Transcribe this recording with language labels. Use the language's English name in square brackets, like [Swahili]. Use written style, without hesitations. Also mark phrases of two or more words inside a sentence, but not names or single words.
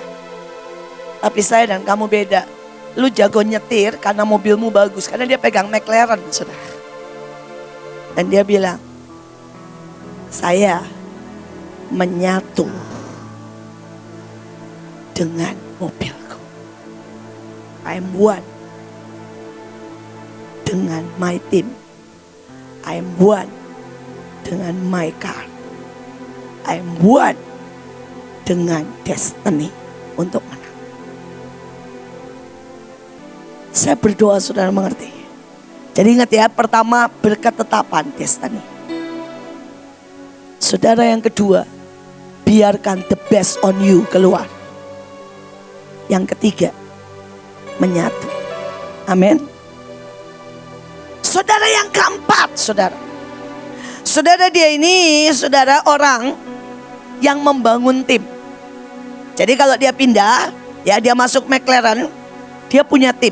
[Indonesian] Tapi saya dan kamu beda. Lu jago nyetir karena mobilmu bagus. Karena dia pegang McLaren, saudara. Dan dia bilang, saya menyatu dengan mobilku. [English] I am one dengan my team. I am one dengan my car. I am one dengan destiny [Indonesian] untuk menang. Saya berdoa saudara mengerti. Jadi ingat ya, pertama berketetapan destiny. Saudara, yang kedua, biarkan [English] the best on you [Indonesian] keluar. Yang ketiga, menyatu. Amin. Saudara, yang keempat, saudara dia ini, saudara, orang yang membangun tim. Jadi kalau dia pindah, ya dia masuk McLaren, dia punya tim.